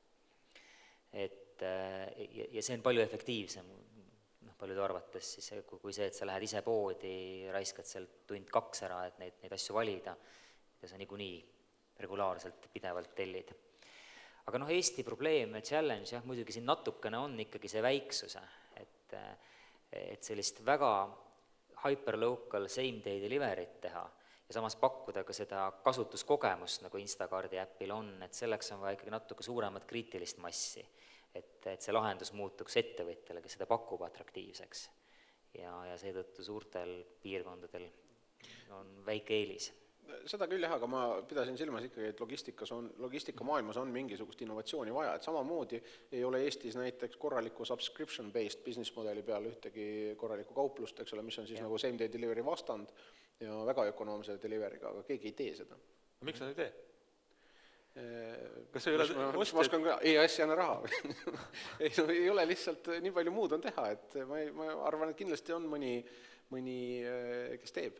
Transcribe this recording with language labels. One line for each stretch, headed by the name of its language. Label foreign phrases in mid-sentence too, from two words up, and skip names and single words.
Estonian: Ja see on palju efektiivsem, paljude arvates siis, kui see, et sa lähed ise poodi, raiskad seal 1-2 ära, et neid asju valida, ja sa niikuinii regulaarselt, pidevalt tellid. Aga Eesti probleem, challenge, jah, muidugi siin natukene on ikkagi see väiksuse, et sellist väga
English: hyperlocal same-day delivery't
Estonian: teha ja samas pakkuda ka seda kasutuskogemust, nagu Instacardi äpil on, et selleks on vaja ikkagi natuke suuremat kriitilist massi, et see lahendus muutuks ettevõtjale, kes seda pakub atraktiivseks. Ja seetõttu suurtel piirkondadel on väike eelis. Seda küll jah, aga ma pidasin silmas ikkagi, et logistikamaailmas on mingisugust innovatsiooni vaja, et samamoodi ei ole Eestis näiteks korraliku
English: subscription-based business modeli
Estonian: peal ühtegi korralikku kauplust, eks ole, mis on siis nagu
English: same-day delivery
Estonian: vastand ja väga ökonoomse delivery'ga, aga keegi ei tee seda. Miks nad ei tee? Kas ei ole oskan ka, EAS ei anna raha. ei ole lihtsalt, nii palju muud on teha, et ma arvan, et kindlasti on mõni, kes teeb.